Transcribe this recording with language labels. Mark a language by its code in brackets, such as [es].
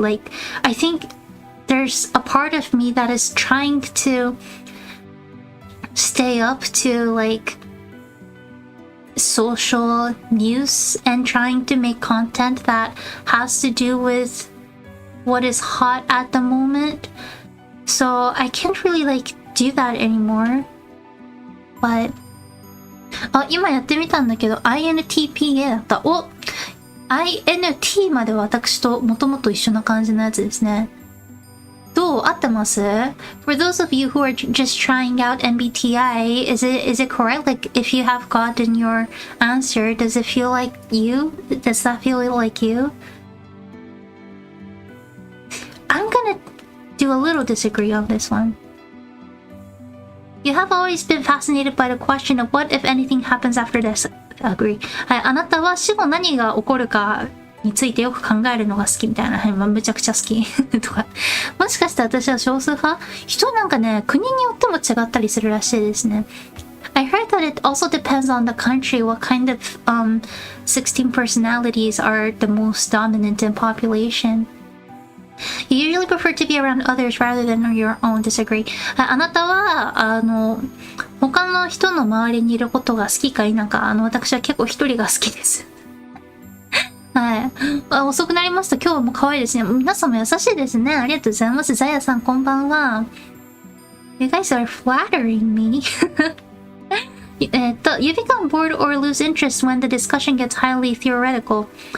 [en] Like I think there's a part of me that is trying to stay up to like social news and trying to make content that has to do with what is hot at the moment. So I can't really like do that anymore. [ja] But 今やってみたんだけど INTPA だった。 INT までは私ともともと一緒な感じのやつですね。どう合ってます？ [en] For those of you who are just trying out MBTI, is it correct? Like if you have gotten your answer, does it feel like you? Does that feel like you? I'm gonna do a little disagree on this one. You have always been fascinated by the question of what if anything happens after this. Agree. [ja] はい、あなたは死後何が起こるかについてよく考えるのが好きみたいな。はい、むちゃくちゃ好きとか。もしかして私は少数派？人なんかね、国によっても違ったりするらしいですね。 [en] I heard that it also depends on the country what kind of 16 personalities are the most dominant in population. You usually prefer to be around others rather than your own. Disagree. [ja] あなたは他の人の周りにいることが好きか否か、私は結構一人が好きです。はい。遅くなりますと今日も可愛いですね。皆さんも優しいですね。ありがとうございます。ザヤさんこんばんは。 [en] You guys are flattering me. You become bored or lose interest when the discussion gets highly theoretical.